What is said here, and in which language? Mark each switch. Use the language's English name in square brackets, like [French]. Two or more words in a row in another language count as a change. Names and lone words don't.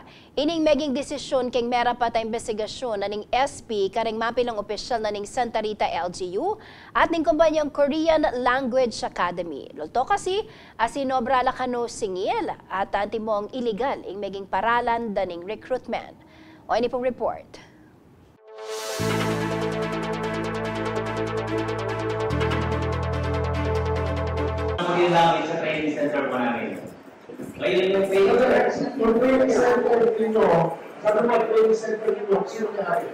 [Pampanga] Ining meging desisyon king mera pa ta investigasyon na ning SP karing mapilang opisyal na ning Santa Rita LGU at ning kumpanyang Korean Language Academy. Lulto kasi asinobra la kano singil at antimong illegal ing meging paralan daning recruitment. [Filipino] O ini pong report. Yung namin sa training center po namin. Ngayon yung training center ninyo, sabi mo training center ninyo, sino kaya?